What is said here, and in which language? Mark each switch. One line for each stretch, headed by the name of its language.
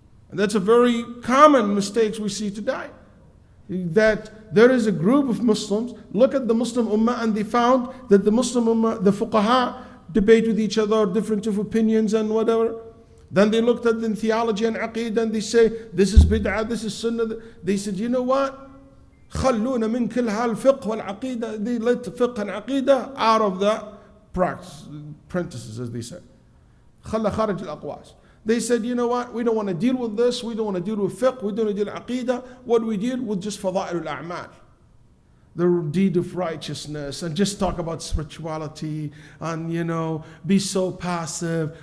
English: And that's a very common mistake we see today. That there is a group of Muslims, look at the Muslim Ummah, and they found that the Muslim Ummah, the fuqaha, debate with each other, different of opinions and whatever. Then they looked at the theology and aqeedah, and they say, this is bid'ah, this is sunnah. They said, you know what?
Arabic: خلونا من كل هالفقه والعقيدة.
English: They let fiqh and aqeedah out of the practices, as they said.
Arabic: خلى خارج الأقواس.
English: They said, you know what? We don't want to deal with this. We don't want to deal with fiqh. We don't want to deal with aqeedah. What we deal with just fada'il al-a'mal. The deed of righteousness, and just talk about spirituality, and be so passive.